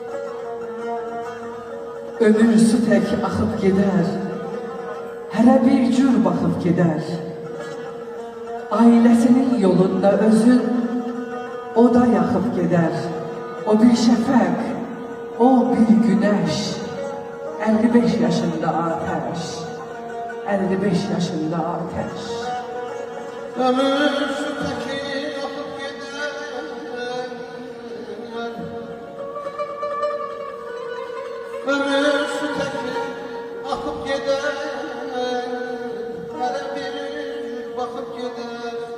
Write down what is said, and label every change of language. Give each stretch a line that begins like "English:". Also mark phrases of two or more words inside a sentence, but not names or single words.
Azerbaijani: Ömür su tək axıb gedər, hərə bir cür baxıb gedər. Ailəsinin yolunda özün o da yaxıb gedər. O bir şəfəq, o bir günəş.
Turkish: 55 yaşında ateş, 55 yaşında ateş. Ömür şu teki akıp gider, ömür şu teki akıp gider, her bir bakıp gider.